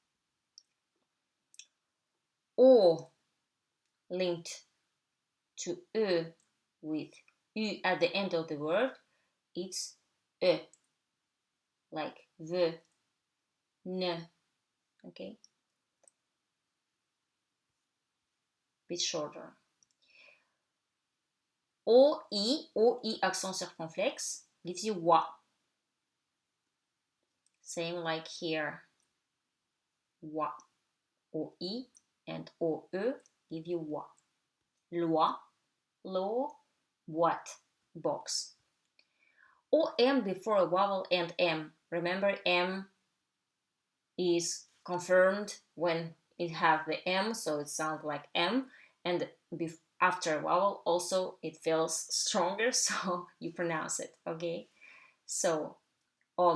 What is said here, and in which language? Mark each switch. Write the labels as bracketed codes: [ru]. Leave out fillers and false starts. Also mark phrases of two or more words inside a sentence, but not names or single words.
[en] O linked to E with U at the end of the word, it's E, like the, ne, okay? Bit shorter. O-I [fr] accent circonflexe [en] gives you wa. Same like here. Wa. O-I and O-E give you wa. Loi, law, boîte, box. O-M before a vowel and M. Remember, M is confirmed when it have the M, so it sounds like M, and after a vowel also it feels stronger, so you pronounce it, okay?